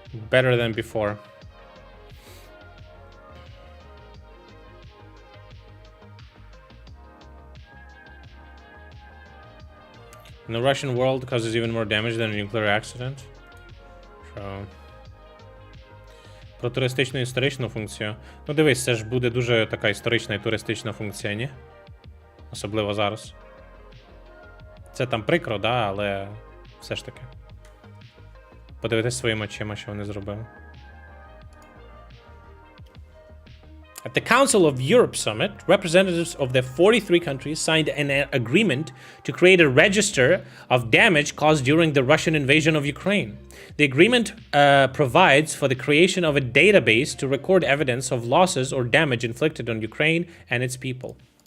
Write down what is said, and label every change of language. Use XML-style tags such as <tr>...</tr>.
<en>Better than before. And the Russian world causes even more damage than a nuclear accident. So...</en> <uk>Про туристичну і історичну функцію. Ну дивись, це ж буде дуже така історична і туристична функція, ні? Особливо зараз. Це там прикро, да, але все ж таки. Подивитись своїми очима, що вони зробили.</uk> <en>At the Council of Europe summit, representatives of the 43 countries signed an agreement to create a register of damage caused during the Russian invasion of Ukraine. The agreement provides for the creation of a database to record evidence of losses or damage inflicted on Ukraine and its people.</en>